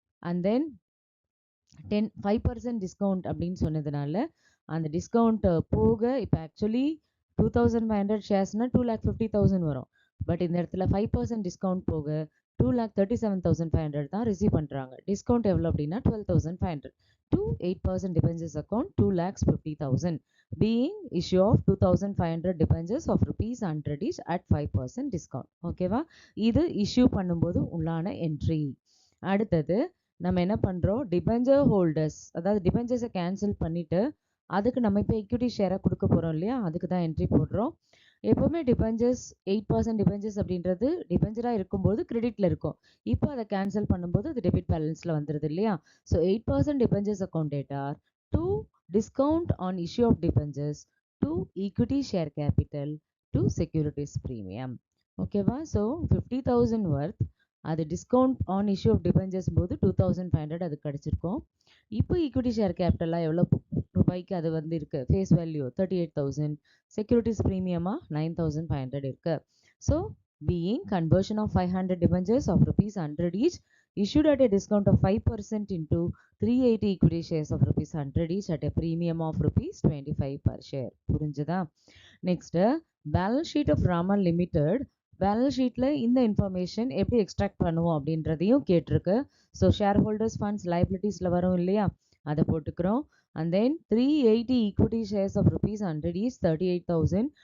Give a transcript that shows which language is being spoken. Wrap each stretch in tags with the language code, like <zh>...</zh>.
<ta>And then 5% discount அப்படின்னு சொன்னதுனால அந்த டிஸ்கவுண்ட் போக இப்போ ஆக்சுவலி 2,500 ஷேர்ஸ்னால் 2,50,000 வரும். பட் இந்த இடத்துல 5% டிஸ்கவுண்ட் போக 2,37,500 தான் ரிசீவ் பண்ணுறாங்க. டிஸ்கவுண்ட் எவ்வளோ அப்படின்னா 12,500</ta> <en>to 8% debentures account 2,50,000 being issue of 2,500 debentures of rupees 100 each at 5% discount.</en> <ta>ஓகேவா? இது இஷ்யூ பண்ணும்போது உள்ளான என்ட்ரி. அடுத்தது நம்ம என்ன பண்ணுறோம், டிபெஞ்சர் ஹோல்டர்ஸ் அதாவது டிபெஞ்சர்ஸை கேன்சல் பண்ணிவிட்டு அதுக்கு நம்ம இப்போ equity ஷேராக கொடுக்க போகிறோம் இல்லையா, அதுக்கு தான் என்ட்ரி போடுறோம். எப்போவுமே டிபெஞ்சர்ஸ் 8% டிபெஞ்சர்ஸ் அப்படின்றது டிபெஞ்சராக இருக்கும்போது கிரெடிட்டில் இருக்கும். இப்போ அதை கேன்சல் பண்ணும்போது அது டெபிட் பேலன்ஸில் வந்துடுது இல்லையா. So 8% debentures account டேட்டார் to discount on issue of debentures to equity share capital to securities premium. ஓகேவா? ஸோ 50,000 ஒர்த் அது discount on issue of debentures போது 2500 அது கிடச்சிருக்கும். இப்போ ஈக்விட்டி ஷேர் கேபிட்டலாக எவ்வளோ ரூபாய்க்கு அது வந்து இருக்குது, ஃபேஸ் வேல்யூ 38,000, செக்யூரிட்டிஸ் ப்ரீமியமாக 9,500 இருக்குது.</ta> <en>So being conversion of 500 debentures of rupees 100 each issued at a discount of 5% into 380 equity shares of rupees 100 each at a premium of rupees 25 per share.</en> <ta>புரிஞ்சுதா? Next balance sheet of Raman limited. Balance ஷீட்டில் இந்த information எப்படி extract பண்ணுவோம் அப்படின்றதையும் கேட்டிருக்கு. So share holders funds லைபிலிட்டிஸில் வரும் இல்லையா, அதை போட்டுக்கிறோம். And then 380 equity shares of rupees 100 each 38,000.</ta>